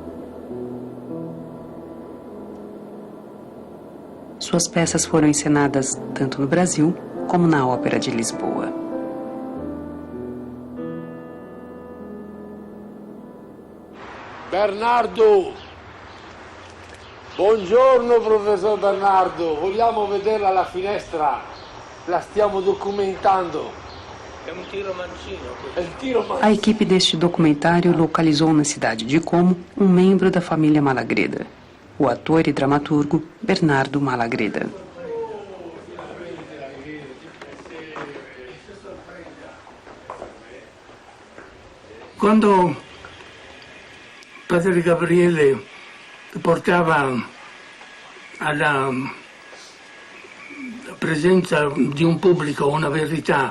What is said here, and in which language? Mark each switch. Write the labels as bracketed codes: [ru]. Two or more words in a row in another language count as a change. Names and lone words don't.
[pt] Suas peças foram encenadas tanto no Brasil como na Ópera de Lisboa. Bernardo! [it] Buongiorno, professor Bernardo. Vogliamo vederla alla finestra? La stiamo documentando. [pt] É um tiro mancino. A equipe deste documentário localizou na cidade de Como um membro da família Malagreda, o ator e dramaturgo Bernardo Malagreda. [it] Quando Padre Gabriele portava alla presenza di un pubblico una verità